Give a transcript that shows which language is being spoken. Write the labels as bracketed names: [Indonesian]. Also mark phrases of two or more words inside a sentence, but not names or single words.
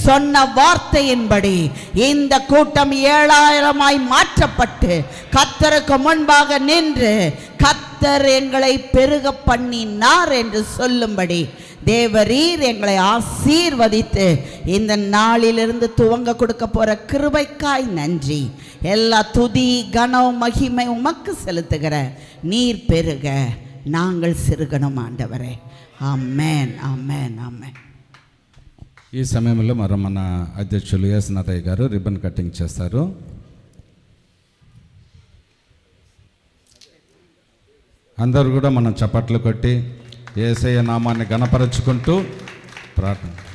[Tamil] சொன்ன வார்த்தையின்படி இந்த கூட்டம் 7000 மாற்றப்பட்டு கர்த்தருக்கு முன்பாக நின்று கர்த்தர் எங்களை பெருக பண்ணினார் என்று சொல்லும்படி தேவரீர் எங்களை ஆசீர்வதித்து இந்த நாளிலிருந்து துவங்க கொடுக்க போற கிருபைக்காய் நன்றி. எல்லா துதி கனம் மகிமை உமக்கு செலுத்துகிற நீர் பெருக நாங்கள் சிறுகணும் ఆండవరే. [Telugu] ఆమేన్ ఆమేన్ ఆమేన్. ఈ సమయంలో మన అధ్యక్షులు యేసునాథయ్య గారు [English] ribbon cutting [Telugu] చేస్తారు. అందరూ కూడా మనం చప్పట్లు కొట్టి యేసయ్య నామాన్ని గణపరచుకుంటూ ప్రార్థన.